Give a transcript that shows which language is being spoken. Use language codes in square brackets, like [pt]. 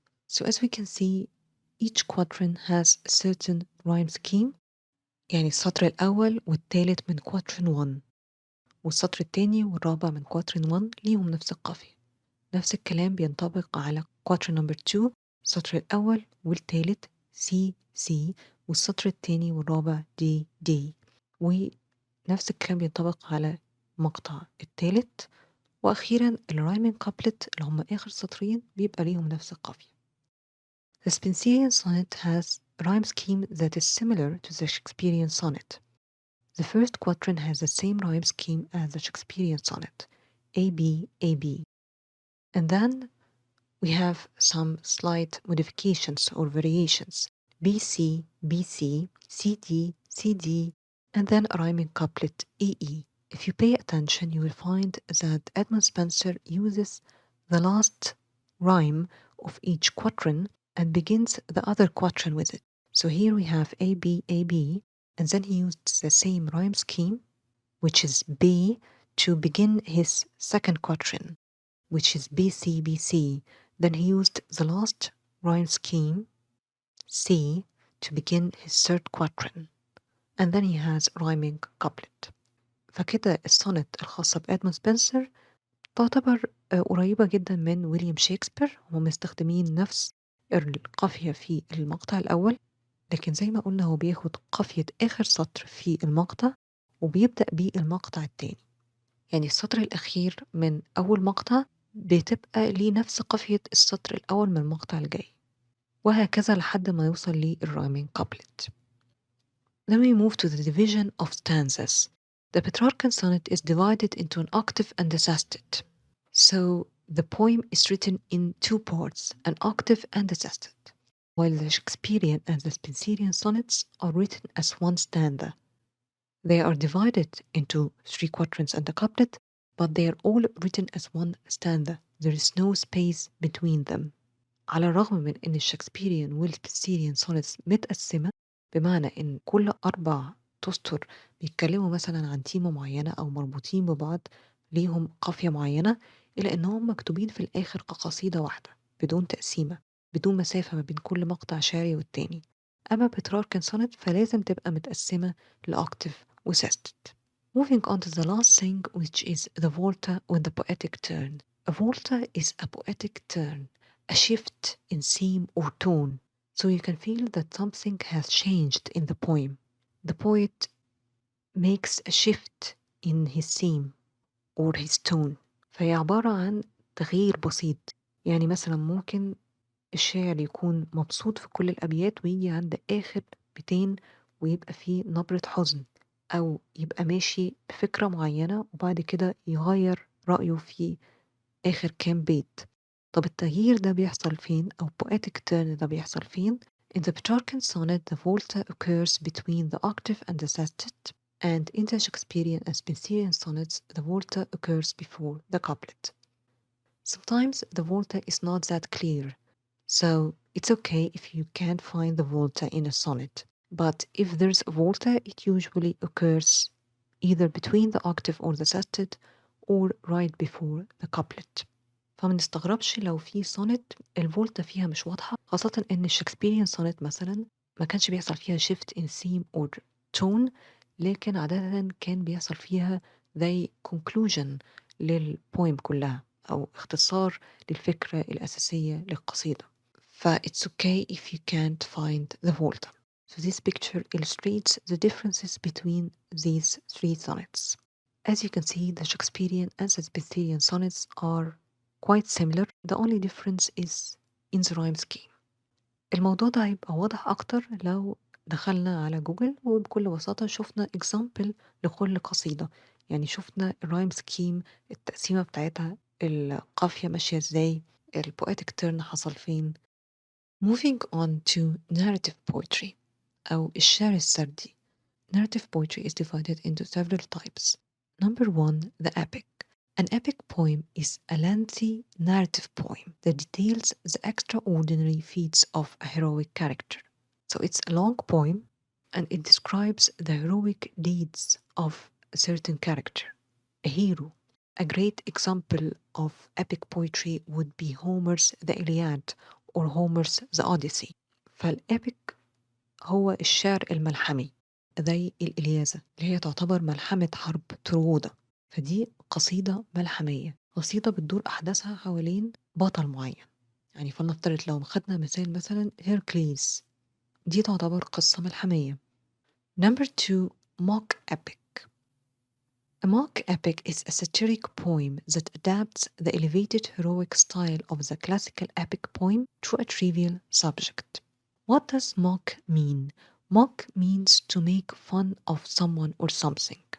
[en] So as we can see, each quatrain has a certain rhyme scheme. [ar] يعني السطر الأول والتالت من quatrain 1، والسطر التاني والرابع من quatrain 1 ليهم نفس القافية. نفس الكلام بينطبق على [en] quatrain number 2، [ar] السطر الأول والتالت C C، والسطر التاني والرابع D D. ونفس الكلام بينطبق على مقطع التالت. وأخيرا الرايمين كابلت اللي هم آخر سطرين بيبقى ليهم نفس القافية. [en] The Spencerian sonnet has a rhyme scheme that is similar to the Shakespearean sonnet. The first quatrain has the same rhyme scheme as the Shakespearean sonnet, AB, AB. And then we have some slight modifications or variations, BC, BC, CD, CD, and then a rhyming couplet, EE. If you pay attention, you will find that Edmund Spenser uses the last rhyme of each quatrain and begins the other quatrain with it. So here we have AB, AB, and then he used the same rhyme scheme, which is B, to begin his second quatrain, which is BC, BC. Then he used the last rhyme scheme, C, to begin his third quatrain. And then he has rhyming couplet. [ar] فكده السونت الخاصة بإدموند سبنسر تعتبر قريبة جدا من ويليام شكسبير. هم مستخدمين نفس القافية في المقطع الأول، لكن زي ما قلنا هو بياخد قافية آخر سطر في المقطع وبيبدأ بيه المقطع التاني. يعني السطر الأخير من أول مقطع بتبقى ليه نفس قافية السطر الأول من المقطع الجاي، وهكذا لحد ما يوصل للرايمين كابلت. [en] Then we move to the division of stanzas. The Petrarchan sonnet is divided into an octave and a sestet. So the poem is written in 2 parts, an octave and a sestet, while the Shakespearean and the Spencerian sonnets are written as one stanza. They are divided into 3 quatrains and a couplet, but they are all written as one stanza. There is no space between them. [ar] على الرغم من إن الشكسبيريان والسبنسيريان sonnets متقسمة، بمعنى إن كل 4 تستر بيتكلموا مثلًا عن تيمة معينة أو مربوطين ببعض ليهم قافية معينة، إلا إنهم مكتوبين في الآخر كقصيدة واحدة بدون تقسيمة، بدون مسافة ما بين كل مقطع شعري والتاني. أما Petrarchan sonnet فلازم تبقى متقسمة لoctave وsestet. [en] Moving on to the last thing, which is the volta with the poetic turn. A volta is a poetic turn, a shift in theme or tone, so you can feel that something has changed in the poem. The poet makes a shift in his theme or his tone. [ar] فهي عبارة عن تغيير بسيط. يعني مثلا ممكن الشاعر يكون مبسوط في كل الأبيات ويجي عند آخر بيتين ويبقى فيه نبرة حزن، أو يبقى ماشي بفكرة معينة وبعد كده يغير رأيه في آخر كام بيت. طب التغيير ده بيحصل فين أو poetic turn ده بيحصل فين؟ [en] In the Petrarchan sonnet the volta occurs between the octave and the sestet, and in the Shakespearean and Spencerian sonnets the volta occurs before the couplet. Sometimes the volta is not that clear, so it's okay if you can't find the volta in a sonnet. But if there's a volta, it usually occurs either between the octave or the sestet or right before the couplet. [ar] فما نستغربش لو في sonnet الفولتا فيها مش واضحة، خاصة إن الشكسبيريان sonnet مثلا ما كانش بيحصل فيها [en] shift in theme or tone، [ar] لكن عادة كان بيحصل فيها زي conclusion للبويم كلها أو اختصار للفكرة الأساسية للقصيدة. [en] It's okay if you can't find the volta. So this picture illustrates the differences between these three sonnets. As you can see, the Shakespearean and Spencerian sonnets are quite similar. The only difference is in the rhyme scheme. [ar] الموضوع ده هيبقى واضح أكتر لو دخلنا على جوجل وبكل بساطة شفنا example لكل قصيدة، يعني شفنا الرايم سكيم، التقسيمة بتاعتها، القافية ماشية ازاي، البويتك تيرن حصل فين. [en] Moving on to narrative poetry [ar] أو الشعر السردي. [en] Narrative poetry is divided into several types. Number one, the epic. An epic poem is a lengthy narrative poem that details the extraordinary feats of a heroic character. So it's a long poem and it describes the heroic deeds of a certain character, a hero. A great example of epic poetry would be Homer's The Iliad or Homer's The Odyssey. [ar] فالإبك هو الشعر الملحمي زي الإلياذة اللي هي تعتبر ملحمة حرب ترودا، فدي قصيدة ملحمية، قصيدة بتدور أحداثها حوالين بطل معين. يعني فلنفترض لو خدنا مثلا هيركليز، دي تعتبر قصة ملحمية. [en] Number two, mock epic. A mock epic is a satiric poem that adapts the elevated heroic style of the classical epic poem to a trivial subject. What does mock mean? Mock means to make fun of someone or something.